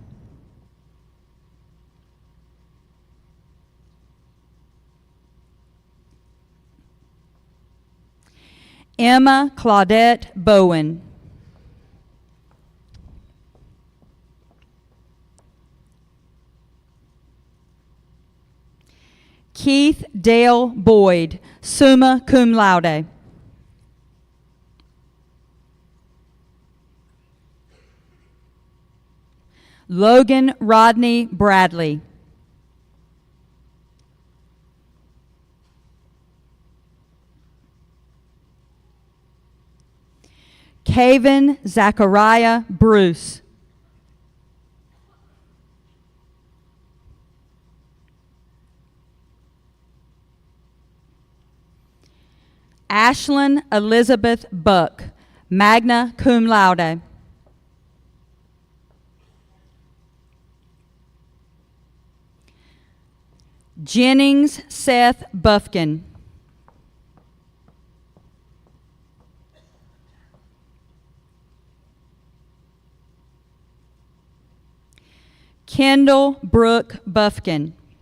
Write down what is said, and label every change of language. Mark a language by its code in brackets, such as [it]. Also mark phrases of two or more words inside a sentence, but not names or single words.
[en] Emma Claudette Bowen. Keith Dale Boyd, [la] summa cum laude. [en] Logan Rodney Bradley. Caven Zachariah Bruce. Ashlyn Elizabeth Buck, [la] magna cum laude. [en] Jennings Seth Buffkin. Kendall Brooke Buffkin.